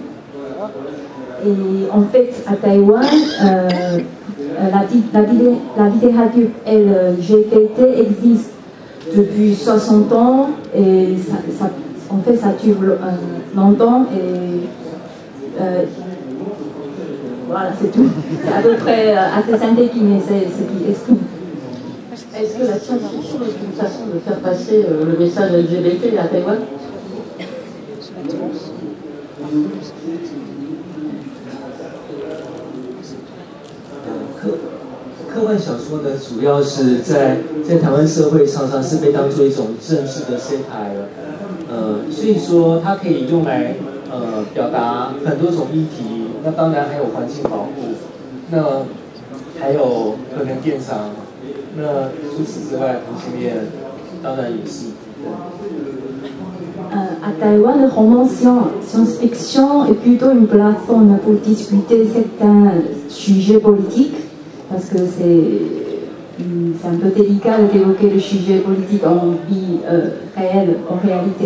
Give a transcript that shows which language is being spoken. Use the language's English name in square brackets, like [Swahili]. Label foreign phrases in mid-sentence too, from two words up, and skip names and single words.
[French] Et en fait, à Taïwan, la littérature LGBT existe depuis 60 ans et en fait, ça dure longtemps et voilà, c'est tout. C'est à peu près assez synthétique, mais c'est ce qui exprime. Est-ce que la science-fiction est une façon de faire passer le message LGBT à Taïwan? [Chinese] 科幻小说呢，主要是在台湾社会常常是被当作一种正式的 satire，所以说它可以用来表达很多种议题。那当然还有环境保护，那还有可能电商。那除此之外，同性恋当然也是。 [French] À Taïwan, le roman science-fiction est plutôt une plateforme pour discuter certains sujets politiques, parce que c'est un peu délicat d'évoquer le sujet politique en vie réelle, en réalité.